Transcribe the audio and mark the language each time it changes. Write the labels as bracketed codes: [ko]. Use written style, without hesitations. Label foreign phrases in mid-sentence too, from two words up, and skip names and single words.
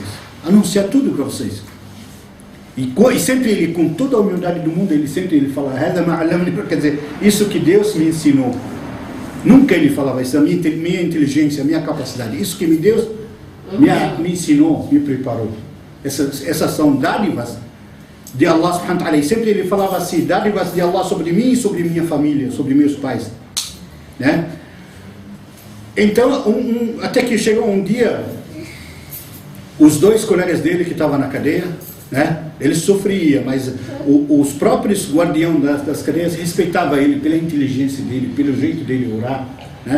[pt] Anunciar tudo para vocês. E sempre ele, com toda a humildade do mundo, ele fala, quer dizer, isso que Deus me ensinou. Nunca ele falava isso, a minha inteligência, a minha capacidade. Isso que Deus me ensinou, me preparou. Essas são dádivas de Allah [ar] سبحانه وتعالى. [pt] E sempre ele falava assim, dádivas de Allah sobre mim e sobre minha família, sobre meus pais, né? Então, até que chegou um dia, os dois colegas dele que estavam na cadeia, né? Ele sofria, mas os próprios guardiões das cadeias respeitavam ele pela inteligência dele, pelo jeito dele orar, né?